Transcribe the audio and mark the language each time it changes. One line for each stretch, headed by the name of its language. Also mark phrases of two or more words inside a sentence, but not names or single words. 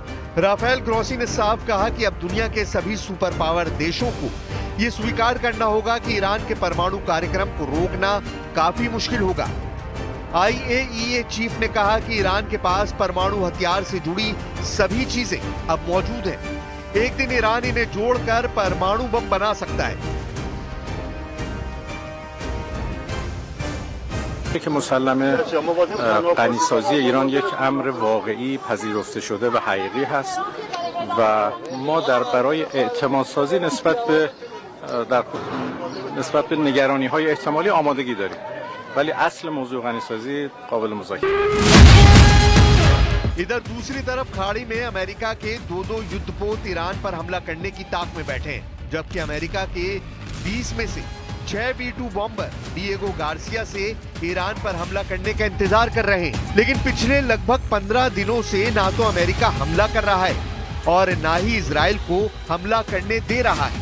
Hindi: राफेल ग्रोसी ने साफ कहा कि अब दुनिया के सभी
English: super power
Hindi: देशों को यह स्वीकार करना होगा कि ईरान के परमाणु कार्यक्रम को रोकना काफी मुश्किल होगा। IAEA चीफ ने कहा कि ईरान के पास परमाणु हथियार से जुड़ी सभी चीजें अब मौजूद हैं। एक दिन ईरान इन्हें जोड़कर परमाणु बम बना सकता है।
Persian: که مسلمه غنیسازی ایران یک امر واقعی پذیرفته شده و حقیقی هست و ما در برای اعتماد سازی نسبت به نگرانی های احتمالی آمادگی داریم، ولی اصل موضوع غنیسازی قابل مذاکره है।
Hindi: इधर दूसरी तरफ खाड़ी में अमेरिका के दो युद्धपोत ईरान पर हमला करने की ताक में बैठे हैं, जबकि अमेरिका के 20 में से 6 B-2 बॉम्बर डिएगो गार्सिया से ईरान पर हमला करने का इंतजार कर रहे हैं। लेकिन पिछले लगभग 15 दिनों से ना तो अमेरिका हमला कर रहा है और ना ही इजराइल को हमला करने दे रहा है।